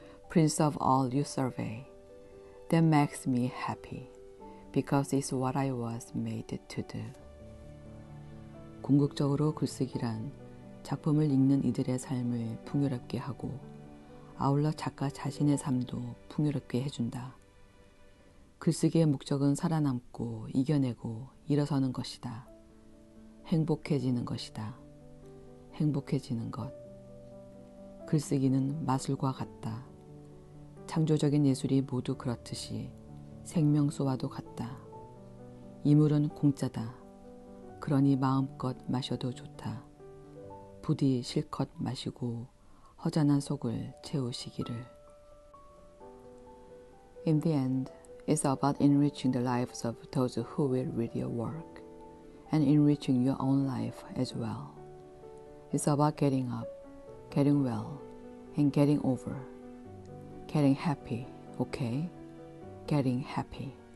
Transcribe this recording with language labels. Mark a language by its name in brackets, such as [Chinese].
[English] Prince of all you survey. That makes me happy, because it's what I was made to do. [Korean] 궁극적으로 글쓰기란 작품을 읽는 이들의 삶을 풍요롭게 하고 아울러 작가 자신의 삶도 풍요롭게 해준다. 글쓰기의 목적은 살아남고 이겨내고 일어서는 것이다. 행복해지는 것이다. 행복해지는 것. 글쓰기는 마술과 같다. 창조적인 예술이 모두 그렇듯이 생명수와도 같다. 이 물은 공짜다. 그러니 마음껏 마셔도 좋다. 부디 실컷 마시고 허전한 속을 채우시기를. [English] In the end, it's about enriching the lives of those who will read your work, and enriching your own life as well. It's about getting up, getting well, and getting over. Getting happy, okay? Getting happy.